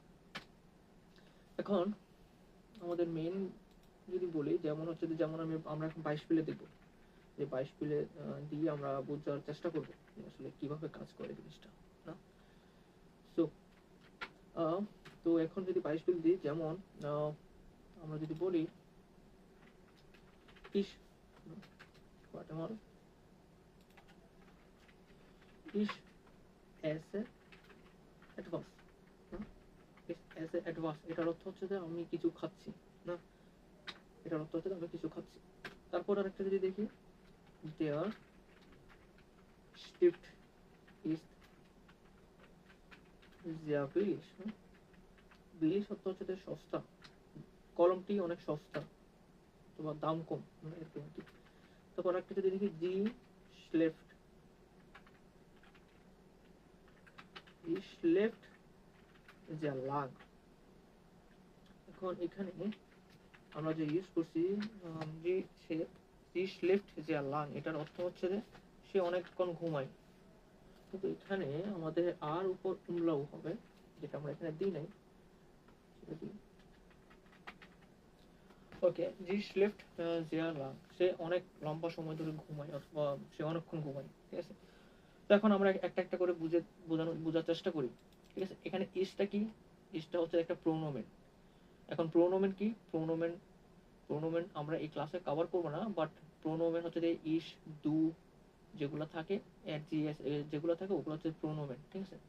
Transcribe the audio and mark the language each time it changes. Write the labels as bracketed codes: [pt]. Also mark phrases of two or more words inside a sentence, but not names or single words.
[bn] এখন আমাদের মেইন যদি বলি, যেমন হচ্ছে যে যেমন আমরা এখন 22 পিলে দেখবো, যে 22 পিলে দিয়ে আমরা বোঝার চেষ্টা করবো আসলে কিভাবে কাজ করে জিনিসটা, না? সো তো এখন যদি 22 পিল দিই, যেমন আমরা যদি বলি ইস, [de] warte mal, ich esse etwas, [bn] না? [de] ich esse etwas, [bn] এটার অর্থ হচ্ছে যে আমি কিছু খাচ্ছি, না? এটার অর্থ হচ্ছে যে আমি কিছু খাচ্ছি। তারপর আরেকটা যদি দেখি, [de] der Stift ist sehr billig, [bn] না? বিলি শব্দ হচ্ছে যে সস্তা, কলমটি অনেক সস্তা। অথবা দাম কম, এরকম কি। তারপর একটা যদি দেখি [de] sie schläft, schläft sehr lang. [bn] এখন এখানে আমরা যে ইউজ করছি [de] sie schläft sehr lang, [bn] এটার অর্থ হচ্ছে যে সে অনেকক্ষণ ঘুমায়। কিন্তু এখানে আমাদের আর উপর উমলাও হবে, যেটা আমরা এখানে দিই নাই, সেটা দিই। [de] ওকে, sie schläft sehr lang, [bn] সে অনেক লম্বা সময় ধরে ঘুমায় অথবা সে অনেকক্ষণ ঘুমায়, ঠিক আছে। তো এখন আমরা একটা একটা করে বোঝার চেষ্টা করি, ঠিক আছে। এখানে ইসটা কি, ইসটা হচ্ছে একটা প্রোনোমেন। এখন প্রোনোমেন কি, প্রোনোমেন আমরা এই ক্লাসে কভার করবো না, বাট প্রোনোমেন হচ্ছে যে [de] ich, du [bn] যেগুলো থাকে, জিএস যেগুলো থাকে ওগুলো হচ্ছে প্রোনোমেন, ঠিক আছে।